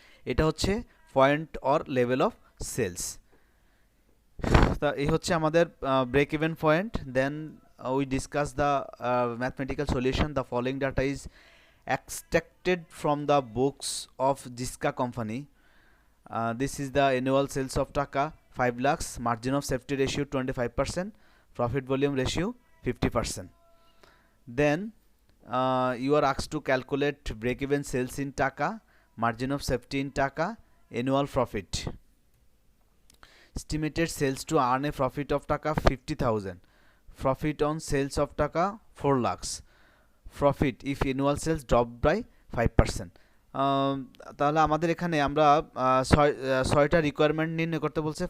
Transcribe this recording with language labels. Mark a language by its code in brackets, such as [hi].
[bn] এটা হচ্ছে point or level of sales. তা এই হচ্ছে আমাদের break even point. [en] Then we discuss the mathematical solution. The following data is extracted from the books of Jiska company. This is the annual sales of Taka 5 lakhs, margin of safety ratio 25%, profit volume ratio 50%. Then you are asked to calculate break even sales in Taka, margin of safety in Taka, annual profit. Estimated sales to earn a profit of Taka 50,000, profit on sales of Taka 4 lakhs, profit if annual sales drop by 5%. [bn] তাহলে আমাদের এখানে আমরা ছয়টা requirement নির্ণয় করতে বলছে।